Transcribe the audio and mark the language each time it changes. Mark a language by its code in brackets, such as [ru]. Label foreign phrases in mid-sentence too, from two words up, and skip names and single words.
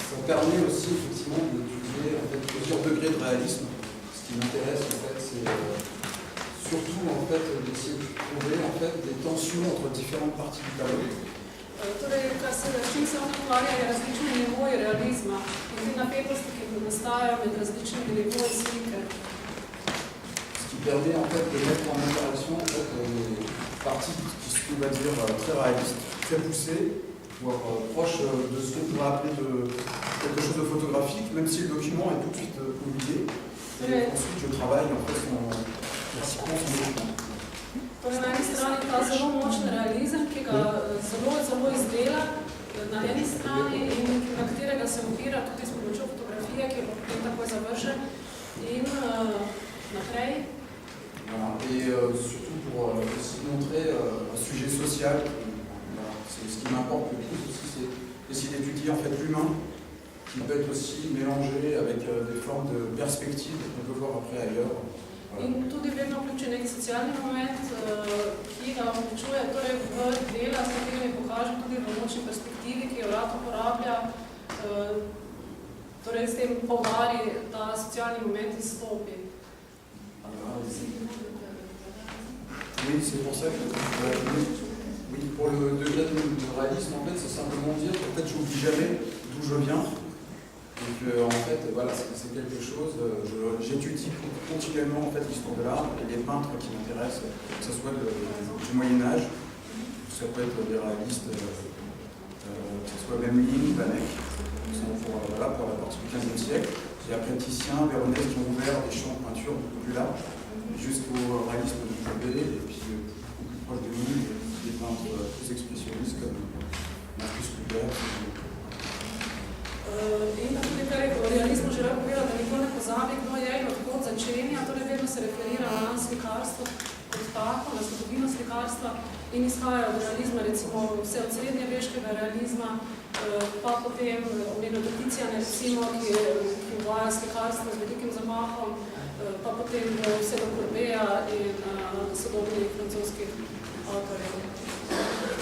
[fr] permet aussi effectivement d'étudier en fait, plusieurs degrés de réalisme. Ce qui m'intéresse en fait, c'est surtout en fait, d'essayer de trouver en fait, des tensions entre différentes parties du tableau. [sl] Torej, s čim se on ukvarja, je različni nivoji realizma in te napetosti, ki nastajajo med različnimi nivoji slike. [fr] Ce qui permet en fait de mettre en interaction en fait, les parties qui sont, on va dire, très réalistes, très poussées, voire proches de ce qu'on pourrait appeler de quelque chose de photographique, même si le document est tout de suite publié. Et ensuite, je travaille en fait son document. [sl] Torej, na eni strani ta zelo močen realizem, ki ga zelo izdela na eni strani in na katerega se opira tudi s pomočjo fotografije, ki je potem takoj završen in naprej. [fr] Voilà. Et surtout pour aussi montrer un sujet social, voilà. C'est ce qui m'importe le plus aussi, c'est essayer d'étudier en fait l'humain, qui peut être aussi mélangé avec des formes de perspectives qu'on peut voir après ailleurs. Voilà. [sl] In tudi vedno vključi nek socialni moment, ki ga vključuje torej v dela, s katerimi pokaže tudi v močni perspektivi, ki jo rad uporablja, torej s tem poudarji ta socialni moment izstopi. [fr] Oui, c'est pour ça que oui, pour le degré de réalisme, en fait, c'est simplement dire qu'en fait, j'oublie jamais d'où je viens. Et que, en fait, voilà, c'est quelque chose, j'étudie continuellement en fait, l'histoire de l'art et les peintres qui m'intéressent, que ce soit du Moyen-Âge, ça peut être des réalistes, que ce soit même Ling, Vanek, qui sont pour la partie du XVe siècle. Et après Titien, Véronèse qui ont ouvert des champs de peinture beaucoup plus larges, jusqu'au réalisme de Courbet, et puis beaucoup plus proche de nous, des peintres plus expressionnistes comme Marcus Kuber. [sl] In tudi kar je v realizmu želel povedati, da nikoli ne pozabi, kdo je in odkot začenja, torej vedno se referira na slikarstvo kot tako, na zgodovino slikarstva in izhaja od realizma, recimo vse od srednjeveškega realizma, pa potem omenil Tiziana, recimo, ki uvaja slikarstvo z velikim zamahom, pa potem vse do Courbeta in sodobnih francoskih avtorjev.